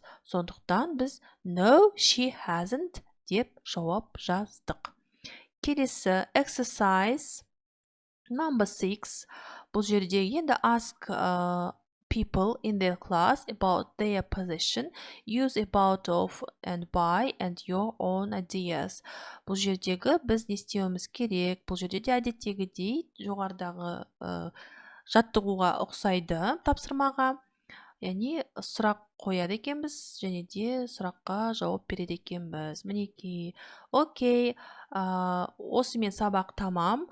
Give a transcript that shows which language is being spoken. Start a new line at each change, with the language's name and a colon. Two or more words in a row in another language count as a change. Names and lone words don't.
Kazakh: Сондықтан біз
English: no, she hasn't
Kazakh: деп жауап жаздық.
English: Келесі exercise number 6.
Kazakh: Бұл жерде енді
English: ask people in their class about their position. Use about of and by and your own ideas.
Kazakh: Бұл жердегі біз не істеуіміз керек? Бұл жерде де әдеттегідей жоғарыдағы жаттығуға ұқсайды тапсырмаға. Яғни сұрақ қояды екенбіз және де сұраққа жауап береді екенбіз. Мінекей. Окей. Осымен сабақ тамам.